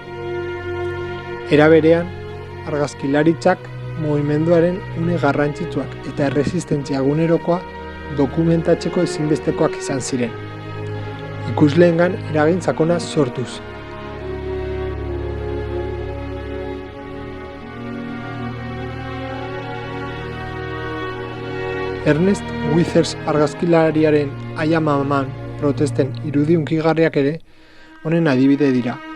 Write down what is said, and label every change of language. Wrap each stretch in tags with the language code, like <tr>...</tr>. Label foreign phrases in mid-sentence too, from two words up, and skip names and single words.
<eu>Era berean, argazkilaritzak mugimenduaren une garrantzitsuak eta erresistentzia egunerokoa dokumentatzeko ezinbestekoak izan ziren. Ikusleengan eragin sakona sortuz. Ernest Withers argazkilariaren I am a man protesten irudi hunkigarriak ere honen adibide dira.</eu>